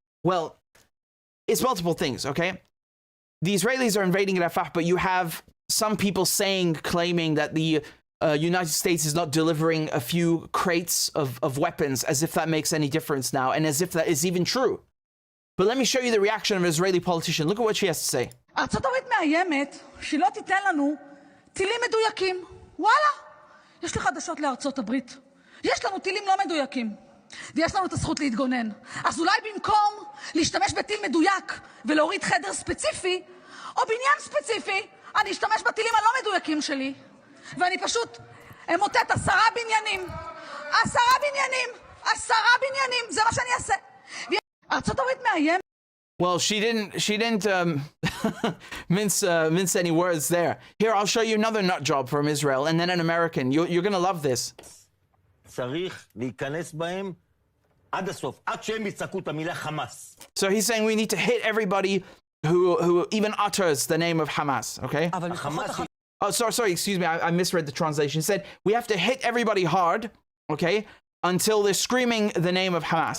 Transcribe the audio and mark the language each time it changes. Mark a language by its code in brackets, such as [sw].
[en] Well, it's multiple things, okay? The Israelis are invading Rafah, but you have some people claiming that the United States is not delivering a few crates of weapons, as if that makes any difference now, and as if that is even true. But let me show you the reaction of an Israeli politician. Look at what she has to say. [he] ארצות הברית מאיימת שהיא לא תיתן לנו טילים מדויקים. וואלה, יש לי חדשות לארצות הברית. יש לנו טילים לא מדויקים. ויש לנו את הזכות להתגונן. אז אולי במקום להשתמש בטיל מדויק ולהוריד חדר ספציפי, או בניין ספציפי, אני אשתמש בטילים הלא מדויקים שלי. ואני פשוט אמוטט 10 בניינים. 10 בניינים. 10 בניינים. זה מה שאני אעשה. ארצות הברית מאיימת. [en] Well, she didn't mince any words there. Here, I'll show you another nut job from Israel, and then an American. You're gonna love this. [he] צריך להיכנס בהם עד הסוף, עד שהם יצעקו את המילה חמאס. [en] So he's saying we need to hit everybody who even utters the name of Hamas, okay? Oh, sorry, excuse me, I misread the translation. He said we have to hit everybody hard, okay, until they're screaming the name of Hamas.